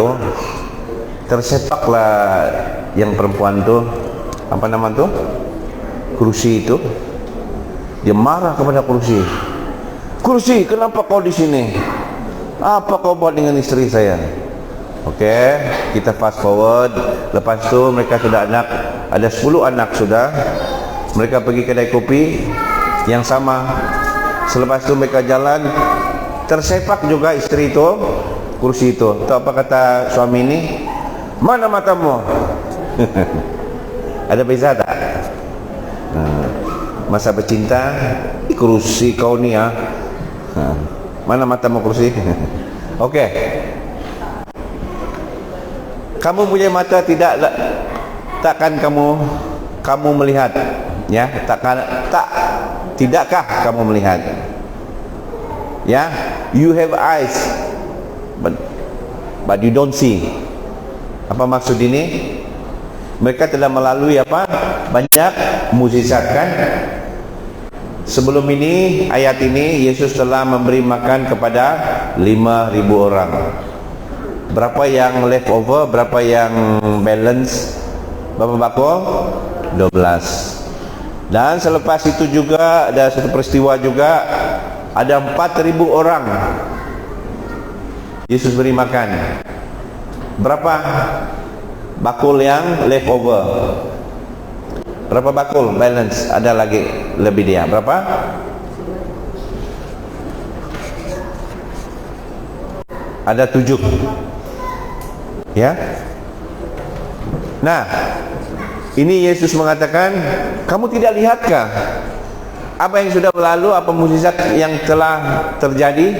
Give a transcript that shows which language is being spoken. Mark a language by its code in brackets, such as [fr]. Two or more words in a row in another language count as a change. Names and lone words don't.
[ms] Oh, tersepaklah yang perempuan tuh, apa nama tuh? Kursi itu. Dia marah kepada kursi. Kursi, kenapa kau di sini? Apa kau buat dengan istri saya? Oke, kita [en] fast forward. [ms] Lepas itu mereka sudah anak, ada 10 anak sudah. Mereka pergi kedai kopi yang sama. Selepas itu mereka jalan, tersepak juga istri itu, kursi itu. Tahu apa kata suami ini? Mana matamu? Ada beza tak? Masa bercinta, kursi kau ni ya. Mana matamu kursi? Oke. Kamu punya mata takkan kamu melihat, ya? Tidakkah kamu melihat? Ya, [en] you have eyes, but you don't see. [ms] Apa maksud ini? Mereka telah melalui apa? Banyak mukjizat kan? Sebelum ini, ayat ini, Yesus telah memberi makan kepada 5.000 orang. Berapa yang leftover, berapa yang balance? Berapa bako? 12. Dan selepas itu juga ada satu peristiwa juga, ada 4.000 orang Yesus beri makan. Berapa bakul yang leftover? Berapa bakul balance? Ada lagi lebih dia. Berapa? Ada 7. Ya. Nah, ini Yesus mengatakan, kamu tidak lihatkah apa yang sudah berlalu, apa mukjizat yang telah terjadi?